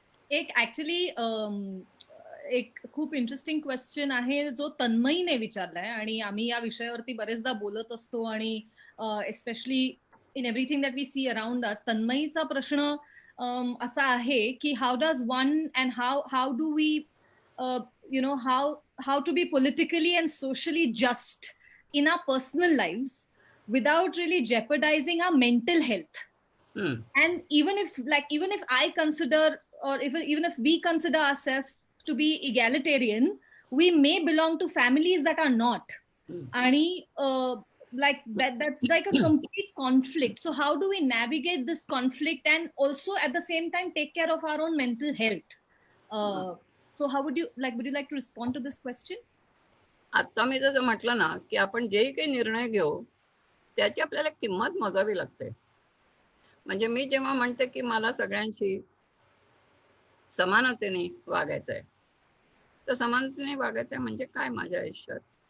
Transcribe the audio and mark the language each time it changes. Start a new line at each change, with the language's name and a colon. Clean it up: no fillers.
Marathi: एक ऍक्च्युली एक खूप इंटरेस्टिंग क्वेश्चन आहे जो तन्मयीने विचारलाय, आणि आम्ही या विषयावरती बरेचदा बोलत असतो, आणि
English: Especially in everything that we see around us.
Marathi: तन्मयीचा प्रश्न असा आहे की
English: How does one and how do we you know how to be politically and socially just in our personal lives without really jeopardizing our mental health. And even if I consider, or even if we consider ourselves to be egalitarian, we may belong to families that are not. And like that's like a complete conflict. So how do we navigate this conflict and also at the same time take care of our own mental health? So how would you like to respond to this question?
Marathi: आता मी जसं म्हटलं ना की आपण जे काही निर्णय घेऊ त्याची आपल्याला किंमत मोजावी लागते. म्हणजे मी जेव्हा म्हणते की मला सगळ्यांशी समानतेने वागायचं आहे, तर समानतेने वागायचं आहे म्हणजे काय माझ्या आयुष्यात?